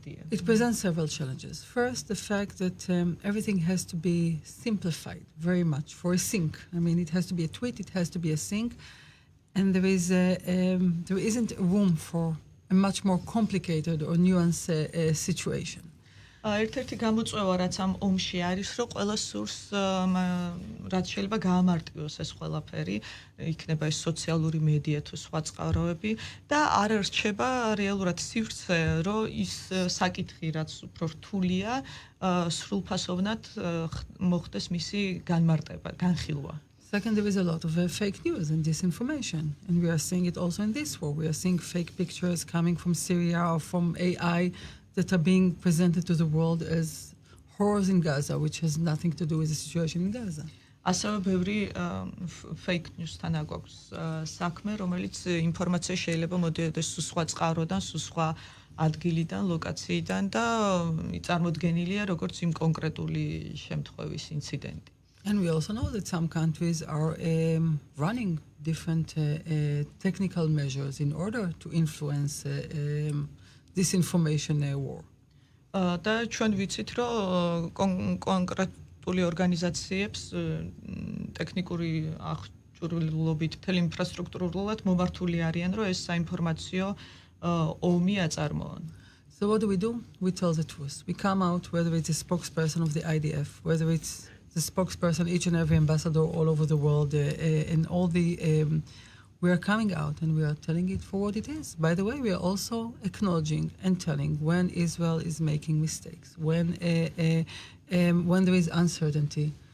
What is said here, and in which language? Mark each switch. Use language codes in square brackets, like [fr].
[en] It presents several challenges. First, the fact that everything has to be simplified very much for a sync. It has to be a tweet, it has to be a sync, and there isn't room for a much more complicated or nuanced situation. [ka] ერთ-ერთი გამოწვევა რაც ამ ომში არის, რომ ყველა სურს რაც შეიძლება გაამარტივოს ეს ყველაფერი, იქნება ეს სოციალური მედია თუ სხვა წყაროები და არ რჩება რეალურად სივრცე, რომ ის საკითხი რაც უფრო რთულია, სრულფასოვნად მოხდეს მისი განმარტება, განხილვა. [en] Second, there is a lot of fake news and disinformation, and we are seeing it also in this war. We are seeing fake pictures coming from Syria or from AI that are being presented to the world as horrors in Gaza, which has nothing to do with the situation in Gaza. [ka] ასევე ბევრი fake news-თან აქვს საქმე, რომელიც ინფორმაცია შეიძლება მოდიოდეს სხვა წყაროდან, სხვა ადგილიდან, ლოკაციიდან და წარმოდგენილია როგორც იმ კონკრეტული შემთხვევის ინციდენტი. [en] And we also know that some countries are running different technical measures in order to influence disinformation war. [ka] და ჩვენ ვიცით, რომ კონკრეტული ორგანიზაციებს ტექნიკური აღჭურვილობით მთელი ინფრასტრუქტურულად მომართული არიან, რომ ეს საინფორმაციო ომი აწარმოონ. [en] So what do? We tell the truth. We come out, whether it's a spokesperson of the IDF, whether it's the spokesperson, each and every ambassador all over the world, and all the we are coming out and we are telling it for what it is. By the way, we are also acknowledging and telling when Israel is making mistakes, when there is uncertainty.